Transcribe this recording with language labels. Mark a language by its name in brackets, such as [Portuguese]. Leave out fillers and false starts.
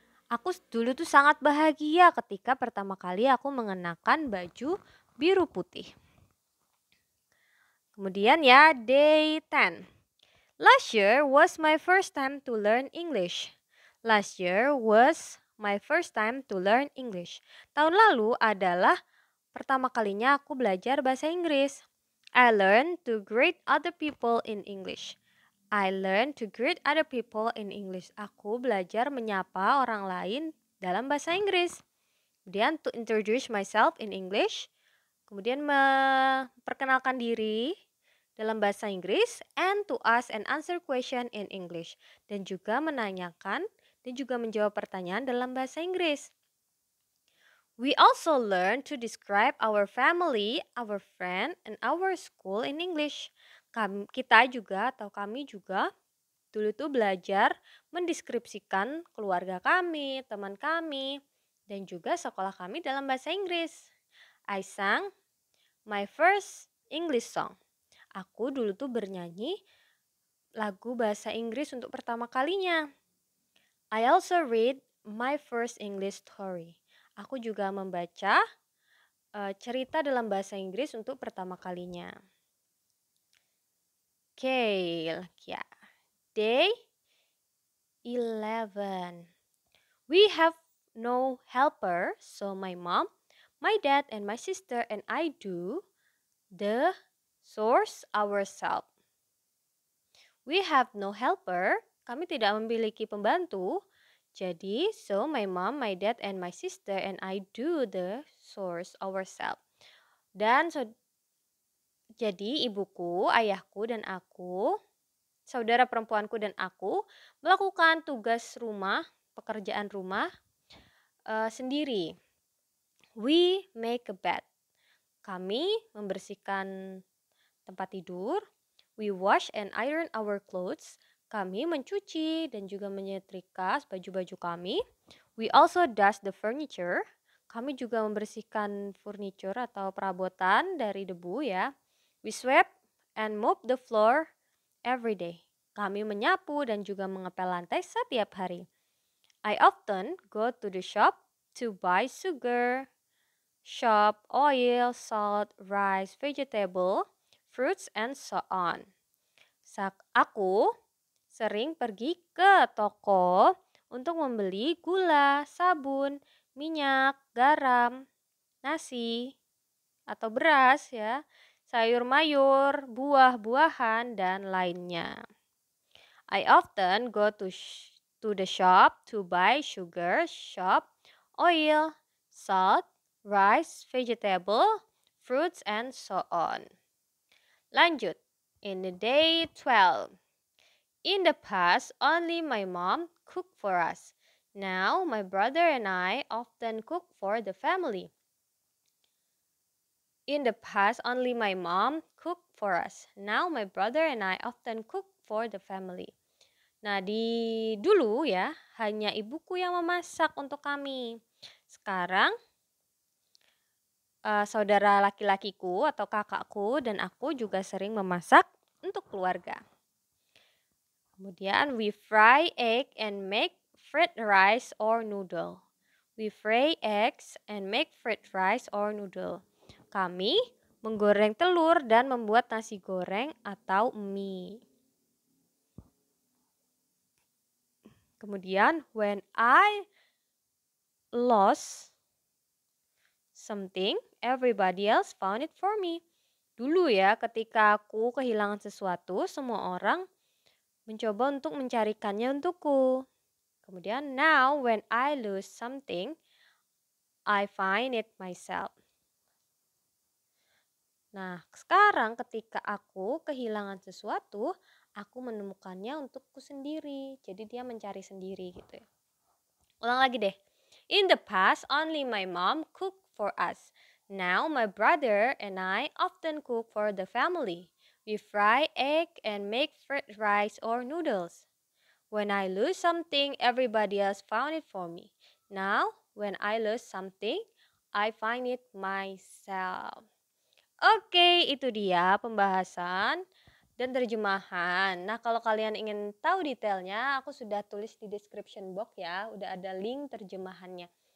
[Indonesian] Aku dulu tuh sangat bahagia ketika pertama kali aku mengenakan baju biru putih. Kemudian ya, [English] day 10. Last year was my first time to learn English. Last year was my first time to learn English. [Indonesian] Tahun lalu adalah pertama kalinya aku belajar bahasa Inggris. [English] I learned to greet other people in English. I learned to greet other people in English. [Indonesian] Aku belajar menyapa orang lain dalam bahasa Inggris. Kemudian [English] to introduce myself in English. [Indonesian] Kemudian memperkenalkan diri dalam bahasa Inggris [English] and to ask and answer question in English. [Indonesian] Dan juga menanyakan dan juga menjawab pertanyaan dalam bahasa Inggris. [English] We also learn to describe our family, our friend, and our school in English. [Indonesian] Kita juga atau kami juga dulu tuh belajar mendeskripsikan keluarga kami, teman kami, dan juga sekolah kami dalam bahasa Inggris. [English] I sang my first English song. [Indonesian] Aku dulu tuh bernyanyi lagu bahasa Inggris untuk pertama kalinya. [English] I also read my first English story. [Indonesian] Aku juga membaca cerita dalam bahasa Inggris untuk pertama kalinya. Oke, ya. [English] Day 11. We have no helper, so my mom, my dad, and my sister and I do the chores ourselves. We have no helper, [Indonesian] kami tidak memiliki pembantu. Jadi, [English] so my mom, my dad, and my sister and I do the chores ourselves. [Indonesian] Dan jadi ibuku, ayahku, dan aku, saudara perempuanku dan aku melakukan tugas rumah, pekerjaan rumah sendiri. [English] We make a bed. [Indonesian] Kami membersihkan tempat tidur. [English] We wash and iron our clothes. [Indonesian] Kami mencuci dan juga menyetrika baju-baju kami. [English] We also dust the furniture. [Indonesian] Kami juga membersihkan furniture atau perabotan dari debu ya. [English] We sweep and mop the floor every day. [Indonesian] Kami menyapu dan juga mengepel lantai setiap hari. [English] I often go to the shop to buy sugar, shop, oil, salt, rice, vegetable, fruits, and so on. [Indonesian] Aku sering pergi ke toko untuk membeli gula, sabun, minyak, garam, nasi, atau beras ya, sayur mayur, buah-buahan, dan lainnya. [English] I often go to the shop to buy sugar, shop, oil, salt, rice, vegetable, fruits, and so on. [Indonesian] Lanjut. [English] In the day 12. In the past, only my mom cooked for us. Now, my brother and I often cook for the family. In the past, only my mom cooked for us. Now, my brother and I often cook for the family. [Indonesian] Nah, di dulu ya, hanya ibuku yang memasak untuk kami. Sekarang, saudara laki-lakiku atau kakakku dan aku juga sering memasak untuk keluarga. Kemudian, [English] we fry egg and make fried rice or noodle. We fry eggs and make fried rice or noodle. [Indonesian] Kami menggoreng telur dan membuat nasi goreng atau mie. Kemudian, [English] when I lost something, everybody else found it for me. [Indonesian] Dulu ya, ketika aku kehilangan sesuatu, semua orang mencoba untuk mencarikannya untukku. Kemudian, [English] now when I lose something, I find it myself. [Indonesian] Nah, sekarang ketika aku kehilangan sesuatu, aku menemukannya untukku sendiri. Jadi dia mencari sendiri gitu ya. Ulang lagi deh. [English] In the past, only my mom cooked for us. Now my brother and I often cook for the family. We fry egg and make fried rice or noodles. When I lose something, everybody else found it for me. Now, when I lose something, I find it myself. [Indonesian] Oke, itu dia pembahasan dan terjemahan. Nah, kalau kalian ingin tahu detailnya, aku sudah tulis di [English] description box [Indonesian] ya, udah ada link terjemahannya.